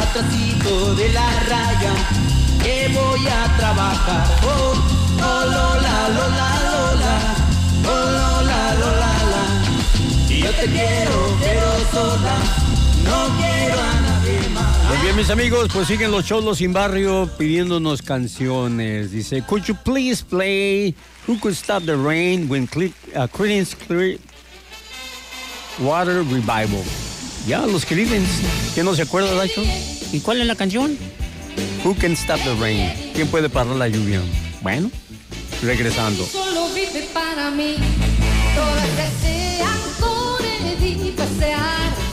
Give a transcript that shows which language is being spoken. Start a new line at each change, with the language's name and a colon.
Spanish: Atrasito de la raya que voy a trabajar. Oh, oh, Lola, Lola, Lola. Oh, Lola, Lola, Lola. Yo te quiero, pero sola, no quiero a nadie más. Muy bien, mis amigos, pues siguen los Cholos Sin Barrio pidiéndonos canciones. Dice,
English: could you please play Who Could Stop the Rain When Creedence Clearwater Revival.
Spanish: Ya, los Creedence, ¿quién no se acuerda de eso? ¿Y cuál es la canción? Who Can Stop the Rain. ¿Quién puede parar la lluvia? Bueno, regresando. Solo vive para mí. Todas desean con Eddie pasear.